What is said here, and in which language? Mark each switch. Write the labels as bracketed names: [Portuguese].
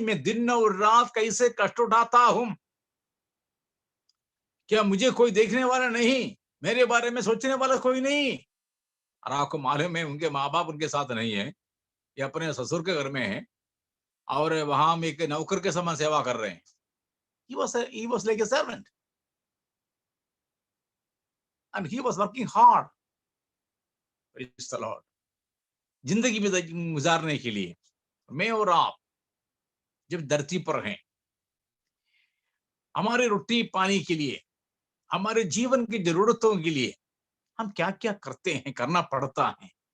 [Hindi] मैं दिन और रात कैसे कष्ट उठाता हूँ? क्या मुझे कोई देखने वाला नहीं? मेरे बारे में सोचने वाला कोई नहीं? और आपको मालूम है उनके माँ-बाप उनके साथ नहीं है, ये अपने ससुर के घर में हैं और वहाँ हम एक नौकर के समान सेवा कर रहे हैं। [English] He was like a servant and he was working hard. Praise the Lord. [Hindi] जिंदगी में गुजारने के लिए मैं और आप जब धरती पर हैं, हमारे रोटी पानी के लिए, हमारे जीवन की जरूरतों के लिए हम क्या-क्या करते हैं, करना पड़ता है।